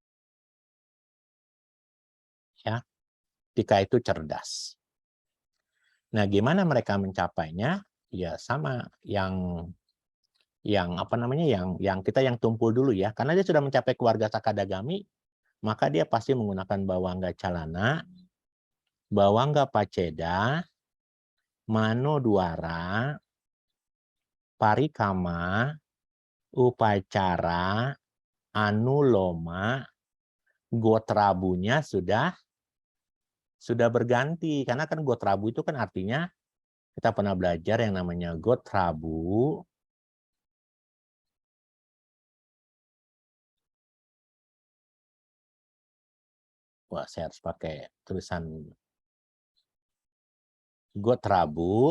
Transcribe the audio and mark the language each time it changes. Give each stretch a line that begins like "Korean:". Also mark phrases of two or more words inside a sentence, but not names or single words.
Indonesian: Ya. Tika itu cerdas. Nah, gimana mereka mencapainya? Ya sama yang apa namanya? Yang kita yang tumpul dulu ya. Karena dia sudah mencapai keluarga sakadagami, maka dia pasti menggunakan
Pali: bawangga calana, bawangga paceda, mano duara, parikama, upacara, anuloma, gotrabunya
Indonesian: sudah berganti. Karena kan gotrabu itu kan artinya kita pernah belajar yang namanya gotrabu. Wah, saya harus pakai tulisan gotrabu.